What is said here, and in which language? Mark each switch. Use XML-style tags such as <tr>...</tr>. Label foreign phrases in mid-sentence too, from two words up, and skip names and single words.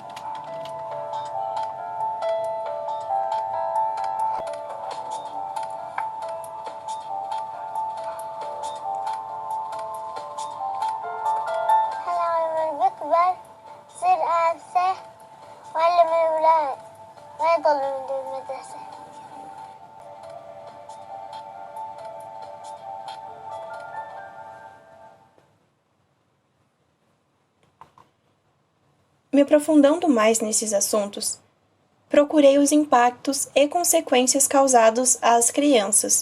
<ar>هلا لما بكبر صير أنسى وأعلم الأولاد ما يضلوا من المدرسة.</ar> <pt>Me aprofundando mais nesses assuntos, procurei os impactos e consequências causados às crianças.</pt>